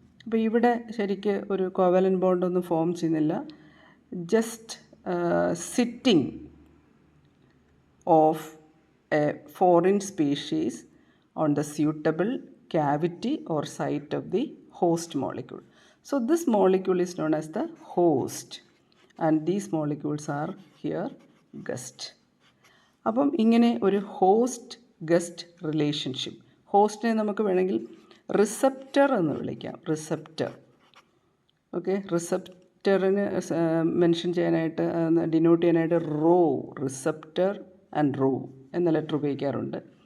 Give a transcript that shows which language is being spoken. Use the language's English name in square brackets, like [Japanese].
[Malayalam] അപ്പോൾ ഇവിടെ ശരിക്ക് ഒരു കോവലൻ്റ് ബോണ്ടൊന്നും ഫോം ചെയ്യുന്നില്ല. [English] Just sitting of a foreign species on the suitable cavity or site of the host molecule. So this molecule is known as the host, and these molecules are here guest. [Malayalam] അപ്പം ഇങ്ങനെ ഒരു host guest relationship, ഹോസ്റ്റിനെ നമുക്ക് വേണമെങ്കിൽ receptor എന്ന് വിളിക്കാം. Receptor, okay. റിസപ്റ്ററിന് mention ചെയ്യാനായിട്ട്, denote ചെയ്യാനായിട്ട് receptor and raw എന്ന ലെറ്റർ ഉപയോഗിക്കാറുണ്ട്.